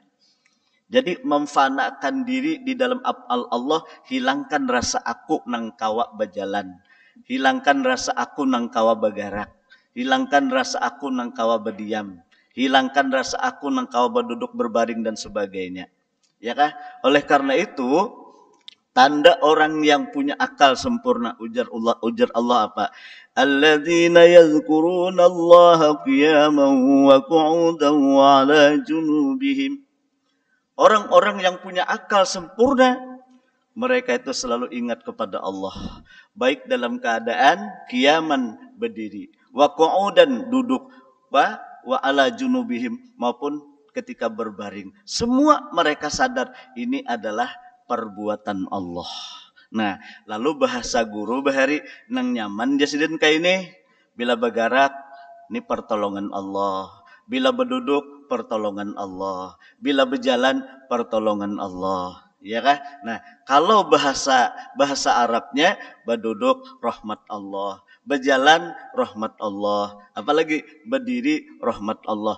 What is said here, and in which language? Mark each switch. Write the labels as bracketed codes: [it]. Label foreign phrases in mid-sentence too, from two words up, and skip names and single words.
[bjn] Jadi memfanakan diri di dalam af'al Allah, hilangkan rasa aku nang kawa berjalan, hilangkan rasa aku nang kawa bergerak, hilangkan rasa aku nang kawa berdiam, hilangkan rasa aku nang kawa berduduk berbaring dan sebagainya. Ya kah? Oleh karena itu tanda orang yang punya akal sempurna, ujar Allah apa? [ar] الذين يذكرون الله قياما وقعودا وعلى جنوبهم. [bjn] Orang-orang yang punya akal sempurna, mereka itu selalu ingat kepada Allah, baik dalam keadaan qiyaman berdiri, [ar] وقعودا [bjn] duduk, [ar] وعلى جنوبهم [bjn] maupun ketika berbaring. Semua mereka sadar ini adalah perbuatan Allah. Nah, lalu bahasa guru bahari nang nyaman jasidin kayak ini. Bila bergerak, ini pertolongan Allah. Bila berduduk, pertolongan Allah. Bila berjalan, pertolongan Allah. Ya kah? Nah, kalau bahasa Arabnya berduduk rahmat Allah, berjalan rahmat Allah, apalagi berdiri rahmat Allah.